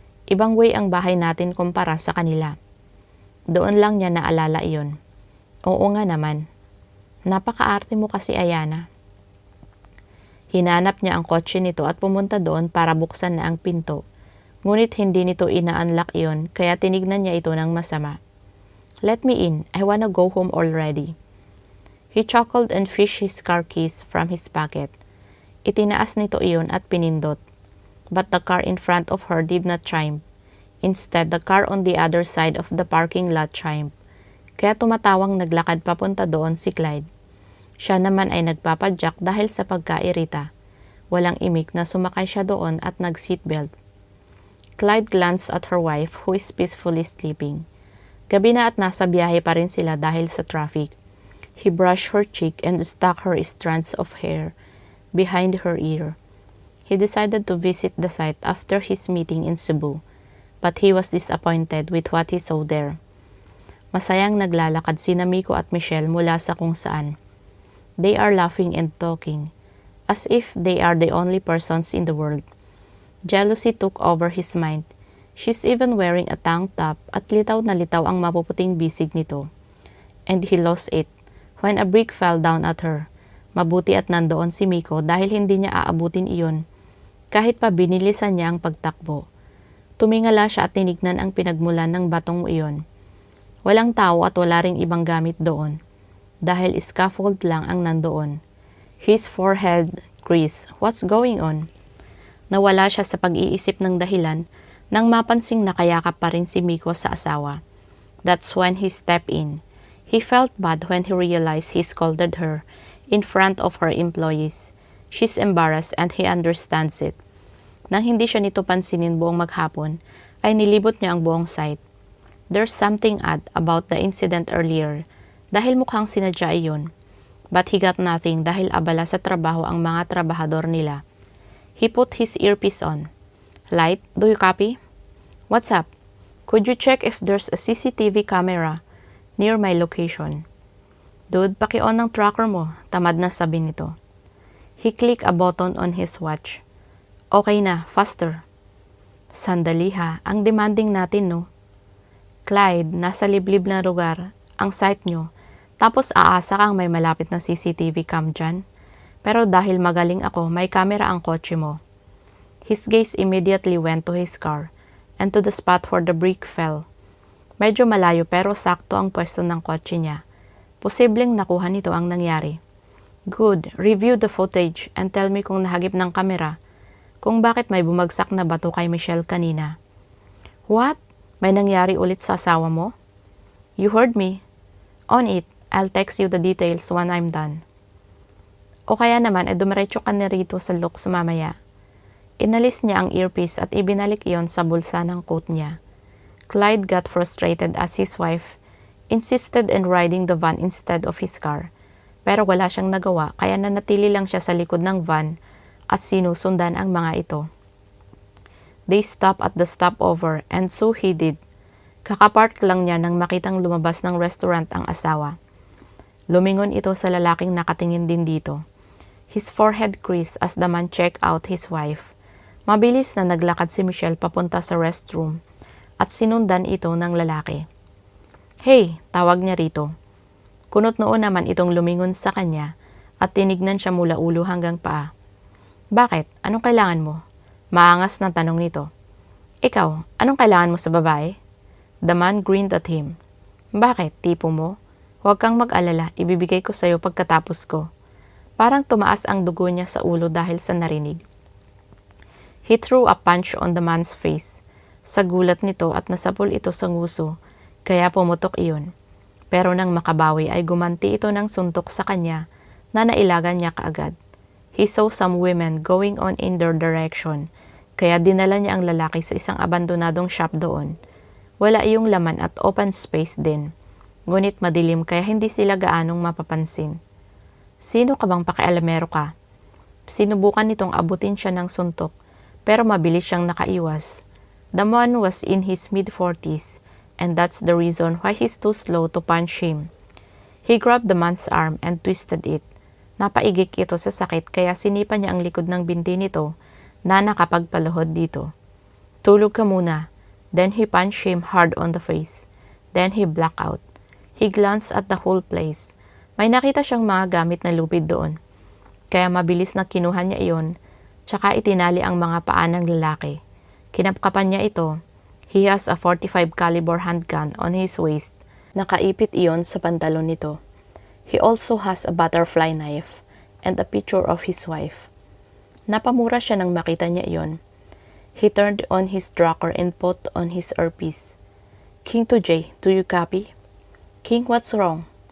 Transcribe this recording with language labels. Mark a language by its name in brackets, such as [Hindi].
[Filipino] Ibang way ang bahay natin kumpara sa kanila. Doon lang niya naalala iyon. Oo nga naman. Napakaarte mo kasi, Ayana. Hinanap niya ang kotse nito at pumunta doon para buksan na ang pinto. Ngunit hindi nito ina-unlock iyon kaya tinignan niya ito ng masama. [English] Let me in. I wanna go home already. He chuckled and fished his car keys from his pocket. [Filipino] Itinaas nito iyon at pinindot. [English] but the car in front of her did not triumph. Instead, the car on the other side of the parking lot triumphed. [Filipino] Kaya tumatawang naglakad papunta doon si Clyde. Siya naman ay nagpapadyak dahil sa pagkairita. Walang imik na sumakay siya doon at nag-seatbelt. [English] Clyde glanced at her wife who is peacefully sleeping. [Filipino] Gabi na at nasa biyahe pa rin sila dahil sa traffic. [English] He brushed her cheek and stuck her strands of hair behind her ear. He decided to visit the site after his meeting in Cebu, but he was disappointed with what he saw there. [Filipino] Masayang naglalakad sina Miko at Michelle mula sa kung saan. [English] They are laughing and talking, as if they are the only persons in the world. Jealousy took over his mind. She's even wearing a tank top [Filipino] at litaw na litaw ang mapuputing bisig nito. [English] And he lost it when a brick fell down at her. [Filipino] Mabuti at nandoon si Miko dahil hindi niya aabutin iyon. Kahit pa binilisan niya ang pagtakbo. Tumingala siya at tinignan ang pinagmulan ng batong iyon. Walang tao at wala ring ibang gamit doon. Dahil scaffold lang ang nandoon. [English] His forehead creased. What's going on? [Filipino] Nawala siya sa pag-iisip ng dahilan nang mapansing nakayakap pa rin si Miko sa asawa. [English] That's when he stepped in. He felt bad when he realized he scolded her in front of her employees. She's embarrassed and he understands it. [Filipino] Nang hindi siya nito pansinin buong maghapon, ay nilibot niya ang buong site. [English] There's something odd about the incident earlier [Filipino] dahil mukhang sinadya iyon. [English] But he got nothing [Filipino] dahil abala sa trabaho ang mga trabahador nila. [English] He put his earpiece on. Light, do you copy? What's up? Could you check if there's a CCTV camera near my location? [Filipino] Dude, paki-on ng tracker mo, tamad na sabi nito. [English] He clicked a button on his watch. [Filipino] Okay na, faster. Sandali ha, ang demanding natin no. Clyde, nasa liblib na lugar, ang site nyo, tapos aasa kang may malapit na CCTV cam dyan. Pero dahil magaling ako, may camera ang kotse mo. [English] His gaze immediately went to his car and to the spot where the brick fell. [Filipino] Medyo malayo pero sakto ang pwesto ng kotse niya. Posibleng nakuha nito ang nangyari. [English] Good, review the footage and tell me [Filipino] kung nahagip ng kamera kung bakit may bumagsak na bato kay Michelle kanina. What? May nangyari ulit sa asawa mo? [English] You heard me. On it, I'll text you the details when I'm done. [Filipino] O kaya naman dumiretso ka na rito sa looks mamaya. Inalis niya ang earpiece at ibinalik iyon sa bulsa ng coat niya. [English] Clyde got frustrated as his wife insisted in riding the van instead of his car. [Filipino] Pero wala siyang nagawa kaya nanatili lang siya sa likod ng van at sinusundan ang mga ito. [English] They stopped at the stopover and so he did. [Filipino] Kakapark lang niya nang makitang lumabas ng restaurant ang asawa. Lumingon ito sa lalaking nakatingin din dito. [English] His forehead creased as the man checked out his wife. [Filipino] Mabilis na naglakad si Michelle papunta sa restroom at sinundan ito ng lalaki. Hey, tawag niya rito. Kunot noon naman itong lumingon sa kanya at tinignan siya mula ulo hanggang paa. Bakit? Anong kailangan mo? Maangas na tanong nito. Ikaw, anong kailangan mo sa babae? [English] The man grinned at him. [Filipino] Bakit? Tipo mo? Huwag kang mag-alala, ibibigay ko sa'yo pagkatapos ko. Parang tumaas ang dugo niya sa ulo dahil sa narinig. [English] He threw a punch on the man's face. [Filipino] Sa gulat nito at nasapul ito sa nguso, kaya pumutok iyon. Pero nang makabawi ay gumanti ito ng suntok sa kanya na nailagan niya kaagad. [English] He saw some women going on in their direction, [Filipino] kaya dinala niya ang lalaki sa isang abandonadong shop doon. Wala iyong laman at open space din. Ngunit madilim kaya hindi sila gaanong mapapansin. Sino ka bang pakialamero ka? Sinubukan nitong abutin siya ng suntok, pero mabilis siyang nakaiwas. [English] The man was in his mid-40s, and that's the reason why he's too slow to punch him. He grabbed the man's arm and twisted it. [Filipino] Napaigik ito sa sakit kaya sinipa niya ang likod ng binti nito na nakapagpaluhod dito. Tulog ka muna. [English] Then he punched him hard on the face. Then he blacked out. He glanced at the whole place. [Filipino] May nakita siyang mga gamit na lupid doon. Kaya mabilis na kinuha niya iyon, tsaka itinali ang mga paa ng lalaki. Kinapkapan niya ito. [English] He has a .45 caliber handgun on his waist. [Filipino] Nakaipit iyon sa pantalon nito. [English] He also has a butterfly knife and a picture of his wife. [Filipino] Napamura siya nang makita niya iyon. [English] He turned on his tracker and put on his earpiece. King to Jay, do you copy? King, what's wrong?